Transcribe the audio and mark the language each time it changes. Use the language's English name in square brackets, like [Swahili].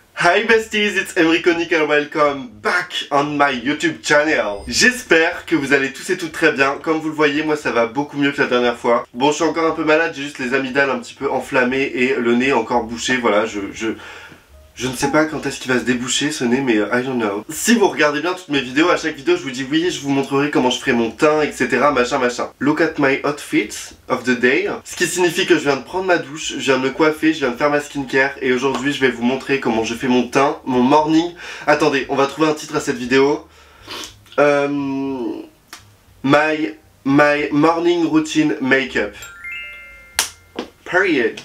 [English] Hi besties, it's Emriconic and welcome back on my YouTube channel. [French] J'espère que vous allez tous et toutes très bien. Comme vous le voyez, moi ça va beaucoup mieux que la dernière fois. Bon, je suis encore un peu malade, j'ai juste les amygdales un petit peu enflammées et le nez encore bouché. Voilà, je ne sais pas quand est-ce qu'il va se déboucher ce nez, mais [English] I don't know. [French] Si vous regardez bien toutes mes vidéos, à chaque vidéo je vous dis oui, je vous montrerai comment je ferai mon teint, etc. machin machin. [English] Look at my outfit of the day. [French] Ce qui signifie que je viens de prendre ma douche, je viens de me coiffer, je viens de faire ma skincare. Et aujourd'hui je vais vous montrer comment je fais mon teint, mon morning. Attendez, on va trouver un titre à cette vidéo. [English] My morning routine make-up. Period.